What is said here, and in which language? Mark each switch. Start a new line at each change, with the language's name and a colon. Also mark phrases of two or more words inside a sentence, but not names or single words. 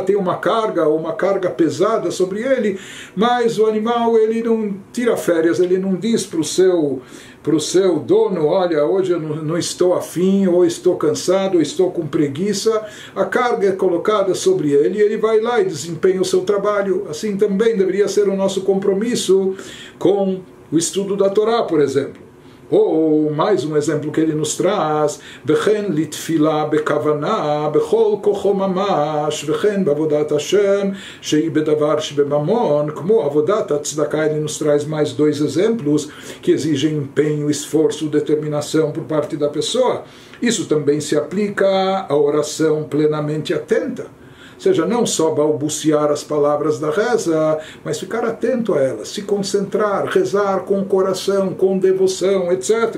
Portuguese: Tem uma carga pesada sobre ele, mas o animal, ele não tira férias, ele não diz para o seu dono, olha, hoje eu não estou afim, ou estou cansado, ou estou com preguiça. A carga é colocada sobre ele e ele vai lá e desempenha o seu trabalho. Assim também deveria ser o nosso compromisso com o estudo da Torá, por exemplo. Ou mais um exemplo que ele nos traz,
Hebrew: וכן לתפילה בכוונה בכל כוחו ממש וכן בעבודת השם שהיא בדבר שבממון, כמו עבודת הצדקה.
Portuguese: Ele nos traz mais dois exemplos que exigem empenho, esforço, determinação por parte da pessoa. Isso também se aplica à oração plenamente atenta. Ou seja, não só balbuciar as palavras da reza, mas ficar atento a elas, se concentrar, rezar com o coração, com devoção, etc.